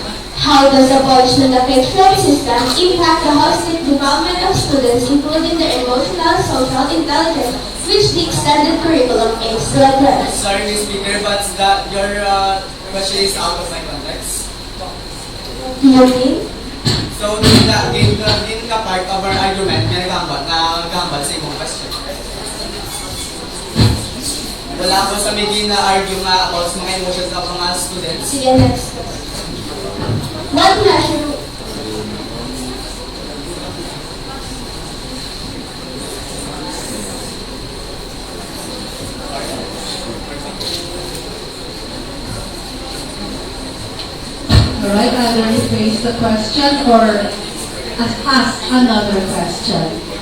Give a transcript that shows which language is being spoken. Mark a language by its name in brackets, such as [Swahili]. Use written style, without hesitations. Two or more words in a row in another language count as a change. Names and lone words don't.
[English] How does abolishing the K-12 system impact the holistic development of students, including their emotional and social intelligence, which the extended curriculum aims to address? Sorry, Ms. Speaker, but your question is out of my context. do you mean? [Cebuano] So, din ka [English] part of our argument [Cebuano] na nagambal sa imong question. Wala ko sa may gina-argue nga about sa mga emotions ng mga students. Sige, [English] next. What measure Alright, I will rephrase the question or ask another question.